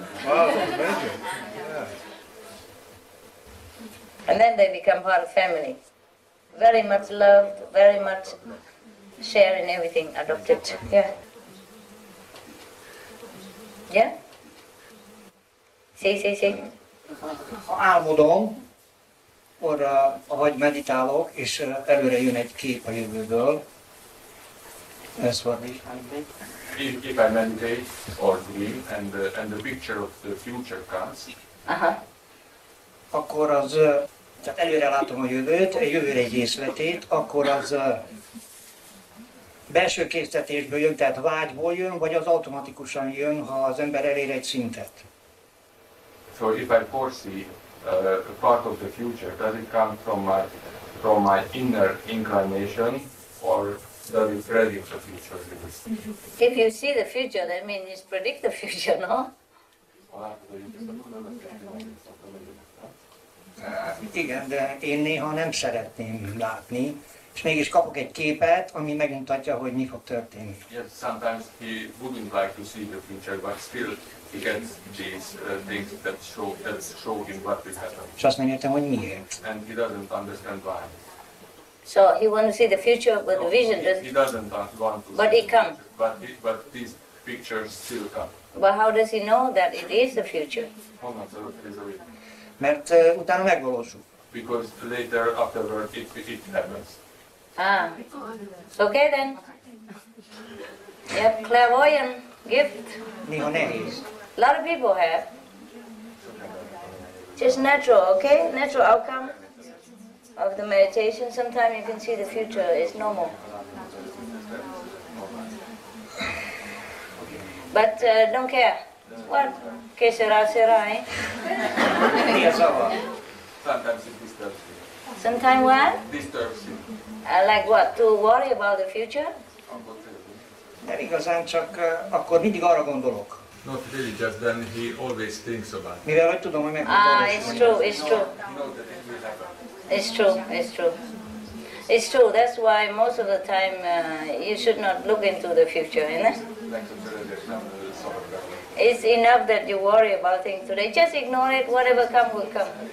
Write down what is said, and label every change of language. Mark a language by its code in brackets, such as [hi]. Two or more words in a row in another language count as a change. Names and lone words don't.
[en] Wow, that's amazing. Yeah. And then they become part of family. Very much loved, very much sharing everything, adopted. Yeah. Yeah? See. [hu] Ha álmodom, arra, ahogy meditálok, és előre jön egy kép a jövőből. Ez van is. [en] If I meditate or dream and the picture of the future comes, [hu] akkor az, tehát előre látom a jövőt, a jövőre egy részletét, akkor az belső késztetésből jön, tehát vágyból jön, vagy az automatikusan jön, ha az ember elér egy szintet. [en] so if I foresee a part of the future, does it come from my inner inclination, or does it predict the future? If you see the future, that means you predict the future, no? [hu] Igen, de én néha nem szeretném látni, és mégis kapok egy képet, ami megmutatja, hogy mi fog történni. [en] Yes, sometimes he wouldn't like to see the future, but still he gets these things that show him what will happen. [hu] És azt nem értem, hogy miért. [en] And he doesn't understand why. So he wants to see the future with the vision, He doesn't want to. but it comes. But these pictures still come. But how does he know that it is the future? [hu] Mert utána megvalósul. [en] Because later, afterward, it happens. Okay then. Yep, clairvoyant gift. [hu] Néha nehéz. [en] A lot of people have. Just natural, okay? Natural outcome of the meditation. Sometimes you can see the future is normal. But don't care. What? [es] Que sera, eh? [en] Sometimes it disturbs me. Sometimes what? Disturbs you. Like what? To worry about the future? [hu] Nem igazán, csak akkor mindig arra gondolok. [en] Not really, just then he always thinks about it. [hu] Mivel hogy tudom, hogy meg [en] It's true. It's true. That's why most of the time you should not look into the future, you know? It's enough that you worry about things today. Just ignore it. Whatever comes will come.